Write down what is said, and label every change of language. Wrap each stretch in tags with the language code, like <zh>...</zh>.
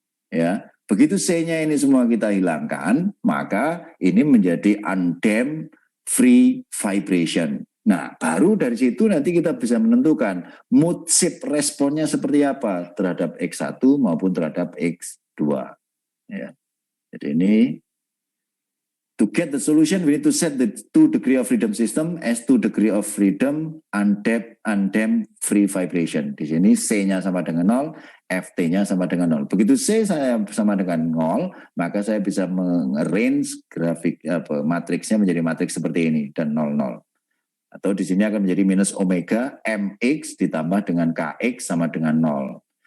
<id>Ya, begitu C-nya ini semua kita hilangkan, maka ini menjadi undamped free vibration. Nah, baru dari situ nanti kita bisa menentukan mood shift responnya seperti apa terhadap X1 maupun terhadap X2. Ya. Jadi ini</id> <en>to get the solution, we need to set the 2 degree of freedom system as 2 degree of freedom undamped free vibration.</en> <id>Di sini C-nya sama dengan 0, FT-nya sama dengan 0. Begitu C saya sama dengan 0, maka saya bisa mengarrange grafik matriksnya menjadi matriks seperti ini dan 0, 0. Atau di sini akan menjadi minus omega mx ditambah dengan kx sama dengan 0.</id>